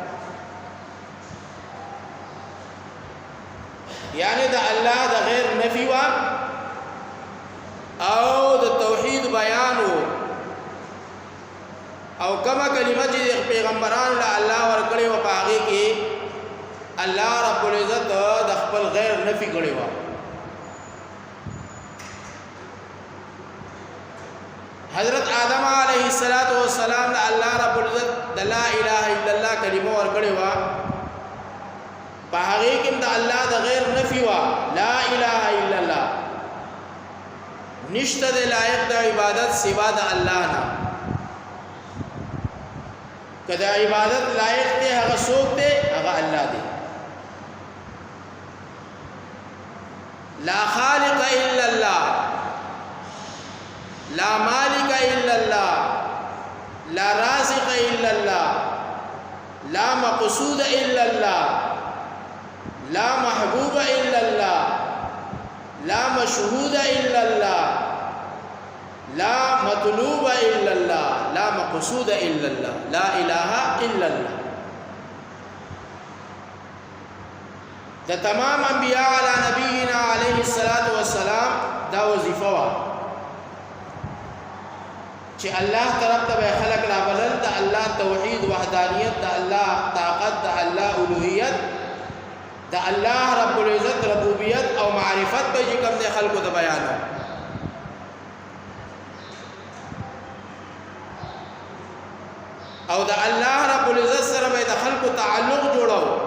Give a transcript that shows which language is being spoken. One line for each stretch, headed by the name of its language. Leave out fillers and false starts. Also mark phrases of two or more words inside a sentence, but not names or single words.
Pashto: یعنی د الله د غیر نفی و او د توحید بیان و. او کما کلمه چې پیغمبران له الله ورکړي و په هغه کې
Arabic: الله رب العزت
Pashto: د خپل غیر نفی کړي و. حضرت آدم
Arabic: علیہ السلام
Pashto: نے
Arabic: اللہ رب العزت لا الہ الا اللہ
Pashto: کلمہ ورکړي وا په هغه کې د الله د غیر نفی وا
Arabic: لا الہ الا الله
Pashto: نشته د لایق د عبادت سوا د الله نه. کدا عبادت لایق دی هغه څوک دی؟ هغه الله دی.
Arabic: لا خالق الا الله لا مالک الا الله لا رازق الا الله لا مقصود الا الله لا محبوب الا الله لا مشهود الا الله لا مطلوب الا الله لا مقصود الا الله لا اله الا الله.
Pashto: دا تمام انبیاء
Arabic: علی نبینا علیہ السلام
Pashto: دا وظیفه وا چې الله طرف ته خلق را بلل د الله توحید وحدانیت د الله طاقت د الله الوهیت د
Arabic: الله رب العزت
Pashto: ربوبیت او معرفت به چې کوم د خلقو ته بیان او د
Arabic: الله رب العزت
Pashto: سره به د خلقو تعلق جوړاو.